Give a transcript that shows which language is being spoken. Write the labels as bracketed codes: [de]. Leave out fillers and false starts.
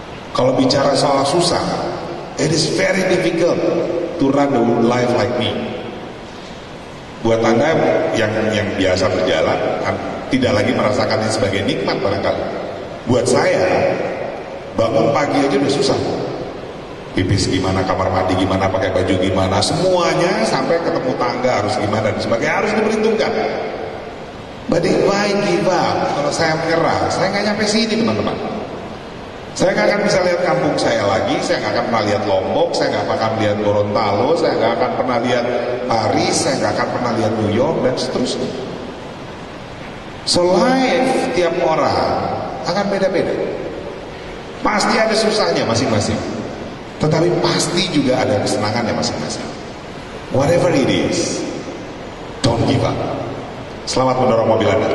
[id] Kalau bicara soal susah, [en] it is very difficult to run the life like me. [id] Buat Anda yang biasa berjalan kan tidak lagi merasakannya sebagai nikmat barangkali. Buat saya bangun pagi aja udah susah. Pipis gimana, kamar mandi gimana, pakai baju gimana, semuanya sampai ketemu tangga harus gimana dan sebagainya harus diperhitungkan. [en] But if I give up, [id] kalau saya menyerah, saya nggak nyampe sini teman-teman. Saya nggak akan bisa lihat kampung saya lagi, saya nggak akan pernah lihat Lombok, saya nggak akan lihat Gorontalo, saya nggak akan pernah lihat Paris, saya nggak akan pernah lihat New York dan seterusnya. [en] So life [id] tiap orang akan beda-beda. Pasti ada susahnya masing-masing, tetapi pasti juga ada kesenangannya masing-masing. [en] Whatever it is, don't give up. [id] Selamat mendorong mobil Anda.